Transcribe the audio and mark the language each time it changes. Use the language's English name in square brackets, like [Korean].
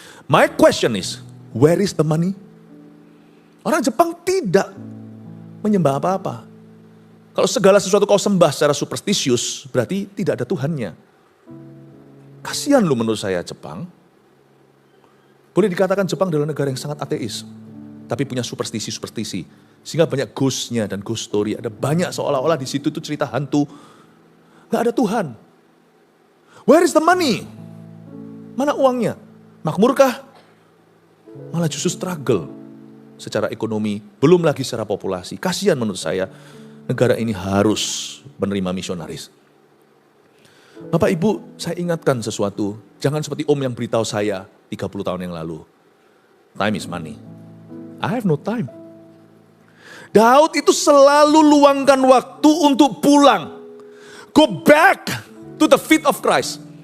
[English] My question is, where is the money? [Indonesian] Orang Jepang tidak menyembah apa-apa. Kalau segala sesuatu kau sembah secara superstisius, berarti tidak ada Tuhannya. Kasihan lu menurut saya Jepang. Boleh dikatakan Jepang adalah negara yang sangat ateis. Tapi punya superstisi-superstisi. Sehingga banyak ghost-nya dan ghost story. Ada banyak seolah-olah di situ tuh cerita hantu. Gak ada Tuhan. [English] Where is the money? [Indonesian] Mana uangnya? Makmurkah? Malah justru struggle secara ekonomi, belum lagi secara populasi. Kasihan menurut saya, negara ini harus menerima misionaris. Bapak Ibu, saya ingatkan sesuatu. Jangan seperti om yang beritahu saya 30 tahun yang lalu. [English] Time is money. I have no time. [Indonesian] Daud itu selalu luangkan waktu untuk pulang. [English] Go back to the feet of Christ.